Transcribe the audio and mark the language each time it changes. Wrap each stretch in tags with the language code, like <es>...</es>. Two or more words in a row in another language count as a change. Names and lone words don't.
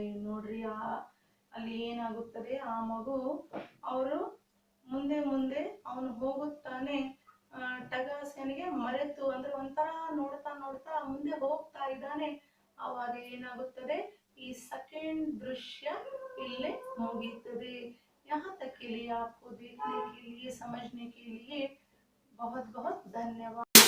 <kn>ನೋಡ್ರಿ ಅಲ್ಲಿ ಏನಾಗುತ್ತದೆ, ಆ ಮಗು ಅವರು ಮುಂದೆ ಮುಂದೆ ಅವನು ಹೋಗುತ್ತಾನೆ. ಟಗಾಸನಿಗೆ ಮರೆತು ಅಂದ್ರೆ ಒಂಥರ ನೋಡ್ತಾ ನೋಡ್ತಾ ಮುಂದೆ ಹೋಗ್ತಾ ಇದ್ದಾನೆ. ಆವಾಗ ಏನಾಗುತ್ತದೆ, ಈ ಸೆಕೆಂಡ್ ದೃಶ್ಯ ಇಲ್ಲೇ ಮುಗೀತದೆ.</kn> <hi>यहाँ तक के लिए आपको देखने के लिए समझने के लिए बहुत बहुत धन्यवाद.</hi>